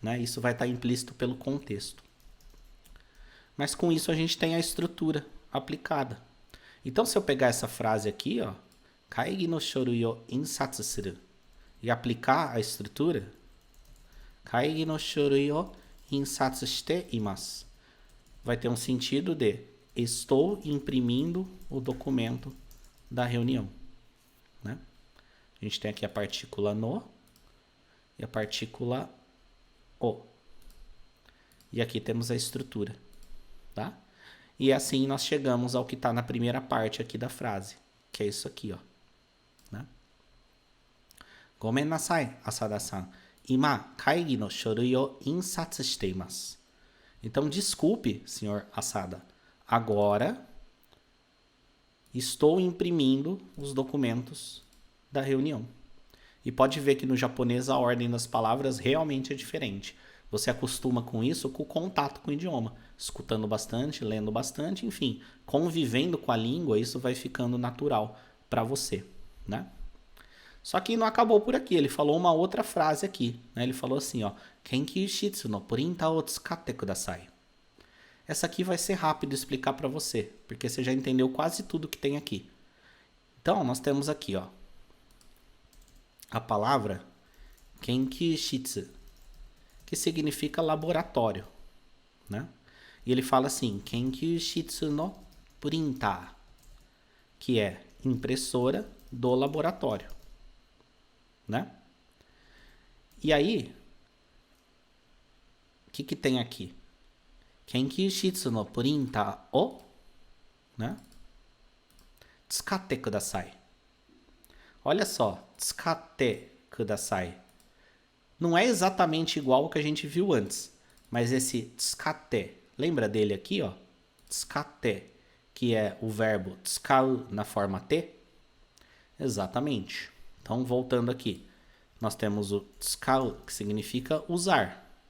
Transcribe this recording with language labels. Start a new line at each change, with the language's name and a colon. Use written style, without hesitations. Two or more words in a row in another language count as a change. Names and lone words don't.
Portuguese: Isso vai estar implícito pelo contexto. Mas com isso a gente tem a estrutura aplicada. Então, se eu pegar essa frase aqui, ó,
Japanese: 会議の書類を印刷する,
Portuguese: e aplicar a estrutura,
Japanese: 会議の書類を印刷しています,
Portuguese: vai ter um sentido de estou imprimindo o documento da reunião, né? A gente tem aqui a partícula no e a partícula o. E aqui temos a estrutura, tá? E assim nós chegamos ao que está na primeira parte aqui da frase, que é isso aqui, ó, né?
Japanese: ごめんなさい, Asada-san. 今、会議の書類を印刷しています.
Portuguese: Então, desculpe, senhor Asada. Agora, estou imprimindo os documentos da reunião. E pode ver que no japonês a ordem das palavras realmente é diferente. Você acostuma com isso com o contato com o idioma. Escutando bastante, lendo bastante, enfim. Convivendo com a língua, isso vai ficando natural para você, né? Só que não acabou por aqui. Ele falou uma outra frase aqui, né? Ele falou assim, ó.
Japanese: 研究室のプリンターを使ってください.
Portuguese: Essa aqui vai ser rápido explicar para você, porque você já entendeu quase tudo que tem aqui. Então, nós temos aqui, ó, a palavra
Japanese: 研究室,
Portuguese: que significa laboratório, né? E ele fala assim,
Japanese: 研究室のプリンター,
Portuguese: que é impressora do laboratório, né? E aí, o que tem aqui?
Japanese: 研究室のプリンターを, né? 使ってください.
Portuguese: Olha só,
Japanese: 使ってください.
Portuguese: Não é exatamente igual ao que a gente viu antes, mas esse tsukatte, lembra dele aqui, ó? Tsukatte, que é o verbo tsukau na forma T? Exatamente. Então, voltando aqui, nós temos o tsukau, que significa usar.